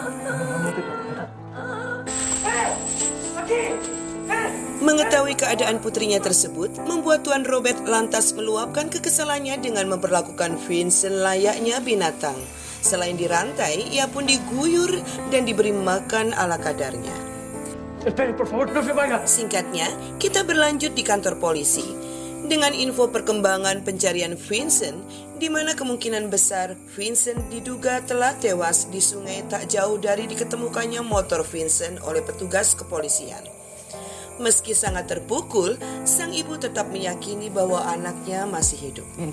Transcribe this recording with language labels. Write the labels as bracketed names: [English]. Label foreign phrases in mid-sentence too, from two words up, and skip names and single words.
[Indonesian] Mengetahui keadaan putrinya tersebut membuat Tuan Robert lantas meluapkan kekesalannya dengan memperlakukan Vincent layaknya binatang. Selain dirantai, ia pun diguyur dan diberi makan ala kadarnya. [Spanish] Espere, por favor, no se vaya. [Indonesian] Singkatnya, kita berlanjut di kantor polisi dengan info perkembangan pencarian Vincent, di mana kemungkinan besar Vincent diduga telah tewas di sungai tak jauh dari diketemukannya motor Vincent oleh petugas kepolisian. Meski sangat terpukul, sang ibu tetap meyakini bahwa anaknya masih hidup.